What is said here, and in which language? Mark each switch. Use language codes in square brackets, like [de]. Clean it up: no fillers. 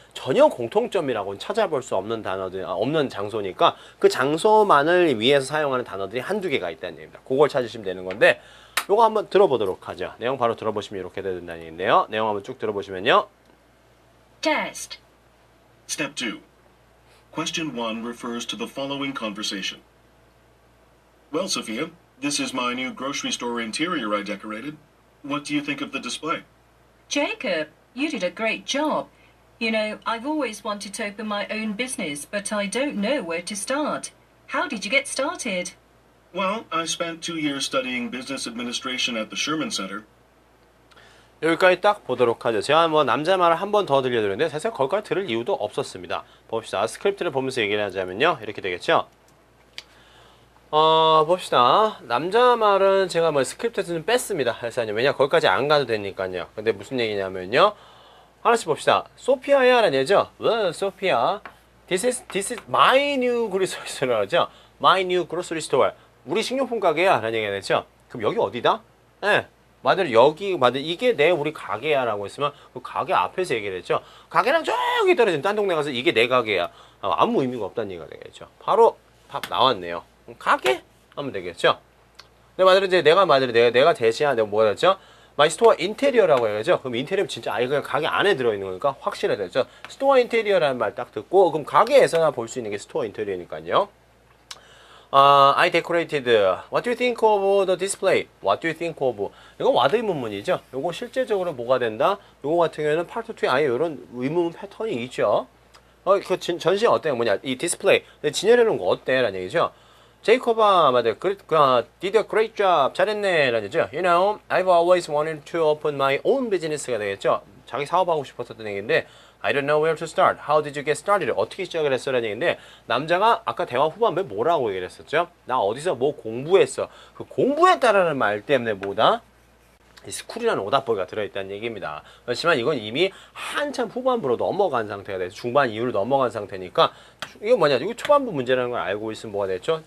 [ko] 전혀 공통점이라고는 찾아볼 수 없는 단어들, 없는 장소니까 그 장소만을 위해서 사용하는 단어들이 한두 개가 있다는 얘기입니다. 그걸 찾으시면 되는 건데 요거 한번 들어보도록 하죠. 내용 바로 들어보시면 이렇게 된다는 얘기인데요. 내용 한번 쭉 들어보시면요. [en] Test. Step 2. Question 1 refers to the following conversation. Well, Sophia, this is my new grocery store interior I decorated. What do you think of the display? Jacob, you did a great job. You know, I've always wanted to open my own business, but I don't know where to start. How did you get started? Well, I spent 2 years studying business administration at the Sherman Center. [ko] 여기까지 딱 보도록 하죠. 제가 뭐 남자 말을 한 번 더 들려드렸는데 사실 거기까지 들을 이유도 없었습니다. 봅시다. 스크립트를 보면서 얘기를 하자면요. 이렇게 되겠죠. 봅시다. 남자 말은 제가 뭐 스크립트에서 좀 뺐습니다. 회사님. 왜냐, 거기까지 안 가도 되니까요. 근데 무슨 얘기냐면요. 하나씩 봅시다. 소피아야 라는 얘기죠. 소피아. [en] This is my new grocery store [ko] 라고 하죠. [en] My new grocery store. [ko] 우리 식료품 가게야 라는 얘기가 되죠. 그럼 여기 어디다? 네. 말대로 여기, 이게 내 우리 가게야 라고 했으면 그 가게 앞에서 얘기를 했죠. 가게랑 저기 떨어진 딴 동네 가서 이게 내 가게야. 아무 의미가 없다는 얘기가 되겠죠. 바로 답 나왔네요. 가게? 하면 되겠죠. 근데 말대로 이제 내가 대시한 내가 뭐가 됐죠? 마이 스토어 인테리어라고 해야죠. 그럼 인테리어 진짜 아예 그냥 가게 안에 들어있는 거니까 확실하겠죠. 스토어 인테리어라는 말 딱 듣고 그럼 가게에서나 볼 수 있는 게 스토어 인테리어니까요. [en] I decorated. What do you think of the display? What do you think of? [ko] 이거 what 의문문이죠. 이거 실제적으로 뭐가 된다? 이거 같은 경우에는 파트 2에 아예 이런 의문문 패턴이 있죠. 그 전시 어때요? 뭐냐? 이 디스플레이. 진열해놓은 거 어때? 라는 얘기죠. [en] 제이콥아, did a great job. [ko] 잘했네. 라는 얘기죠. [en] You know, I've always wanted to open my own business가 [ko] 되겠죠. 자기 사업하고 싶었던 얘기인데, [en] I don't know where to start. How did you get started? [ko] 어떻게 시작을 했어? 라는 얘기인데, 남자가 아까 대화 후반부에 뭐라고 얘기를 했었죠? 나 어디서 뭐 공부했어. 그 공부했다라는 말 때문에 뭐다? 이 스쿨이라는 오답보기가 들어있다는 얘기입니다. 그렇지만 이건 이미 한참 후반부로 넘어간 상태가 돼서 중반 이후로 넘어간 상태니까 이거 뭐냐, 이거 초반부 문제라는 걸 알고 있으면 뭐가 되겠죠?